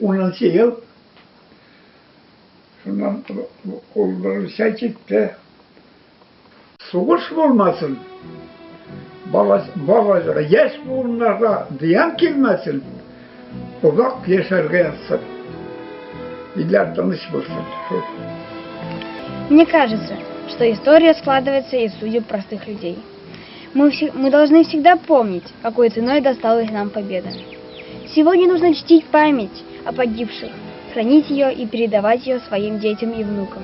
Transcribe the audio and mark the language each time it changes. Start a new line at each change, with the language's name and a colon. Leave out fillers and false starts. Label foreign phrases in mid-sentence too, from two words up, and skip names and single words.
Crimean Tatar: 10 yıl. Şundan burası gitti. Soğuş olmasın. Balaca yaş bunlara diyen gelmesin. Uzak yaşarga yatsın. İller tanış bulsun.
Russian: Мне кажется, что история складывается из судеб простых людей. Мы должны всегда помнить, какой ценой досталась нам победа. Сегодня нужно чтить память о погибших, хранить ее и передавать ее своим детям и внукам.